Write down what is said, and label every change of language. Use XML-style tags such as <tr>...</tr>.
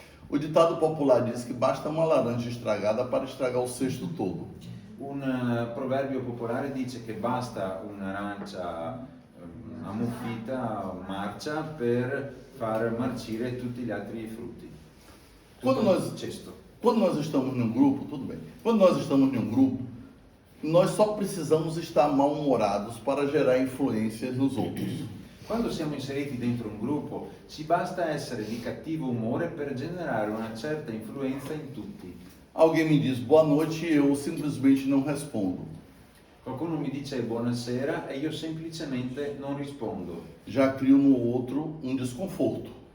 <pt>O ditado popular diz que basta uma laranja estragada para estragar o cesto todo.</pt> <it>Un proverbio popolare dice che basta un'arancia ammuffita, marcia, per far marcire tutti gli altri frutti.</it> <pt>Quando nós, Cesto. quando nós estamos num grupo, tudo bem. Quando nós estamos num grupo, nós só precisamos estar mal-humorados para gerar influências nos outros.</pt> <it>Quando siamo inseriti dentro un gruppo, ci basta essere di cattivo umore per generare una certa influenza in tutti.</it> <pt>Alguém me diz boa noite e eu simplesmente não respondo.</pt> <it>Qualcuno mi dice buonasera e io semplicemente non rispondo.</it> <pt>Já crio no outro um desconforto.</pt>